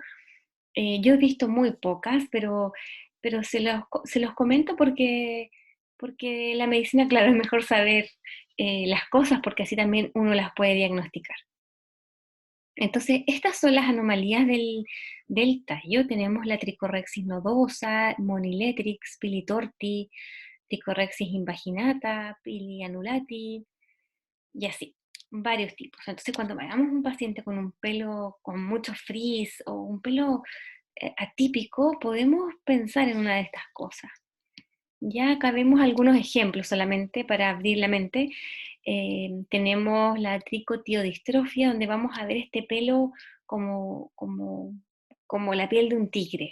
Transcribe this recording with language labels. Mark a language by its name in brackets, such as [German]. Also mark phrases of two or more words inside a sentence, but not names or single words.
[Spanish] Yo he visto muy pocas, pero se los comento porque la medicina, claro, es mejor saber las cosas porque así también uno las puede diagnosticar. Entonces, estas son las anomalías del tallo. Tenemos la tricorrexis nodosa, moniletrix, pilitorti, tricorrexis invaginata, pili annulati, y así, varios tipos. Entonces, cuando veamos un paciente con un pelo con mucho frizz o un pelo atípico, podemos pensar en una de estas cosas. Ya acá vemos algunos ejemplos solamente para abrir la mente. Tenemos la tricotiodistrofia, donde vamos a ver este pelo como, como, como la piel de un tigre.